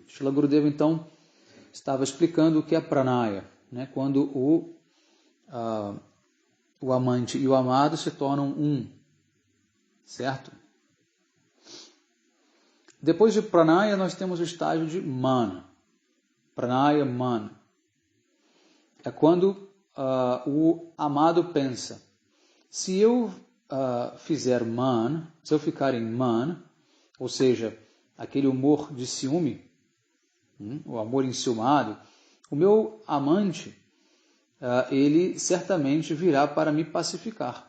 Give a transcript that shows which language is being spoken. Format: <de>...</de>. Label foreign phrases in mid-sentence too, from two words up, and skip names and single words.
<pt>Srila Gurudeva, então, estava explicando o que é pranaya, né? Quando o amante e o amado se tornam um, certo? Depois de pranaya, nós temos o estágio de mana. Pranaya, mana. É quando o amado pensa, se eu fizer man, se eu ficar em man, ou seja, aquele humor de ciúme, o amor enciumado, o meu amante, ele certamente virá para me pacificar.</pt>